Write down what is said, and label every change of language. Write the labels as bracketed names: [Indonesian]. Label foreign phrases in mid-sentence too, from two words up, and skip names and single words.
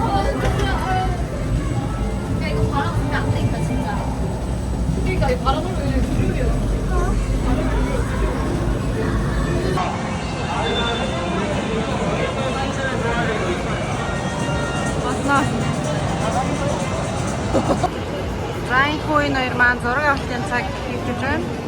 [Korean] 야 이거 바람 불면 안 되겠다 진짜. 그러니까 이 바람 불면 조용히 [Mongolian] Болно. Райхойн 2 маань зураг авалтын цаг хийгдэж байна.